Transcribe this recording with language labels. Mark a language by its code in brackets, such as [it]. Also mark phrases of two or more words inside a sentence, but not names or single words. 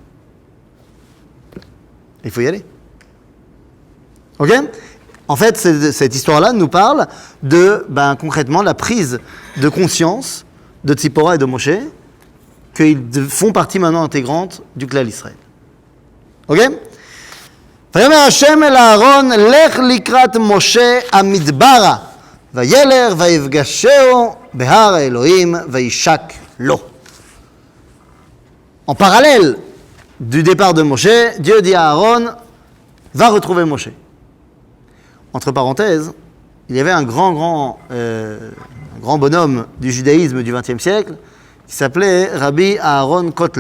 [fr] Il faut y aller. Ok? En fait, cette histoire-là nous parle de, concrètement, la prise de conscience de Tzipora et de Moshe, qu'ils font partie maintenant intégrante du clan d'Israël. Ok? [he] ויאמר השם אל אהרון, לך לקראת משה המדברה, וילך ויפגשהו בהר האלוהים וישק לו. [fr] En parallèle du départ de Moshe, Dieu dit à Aaron, va retrouver Moshe. Entre parenthèses, il y avait un grand bonhomme du judaïsme du XXe siècle qui s'appelait Rabbi Aaron Kotler.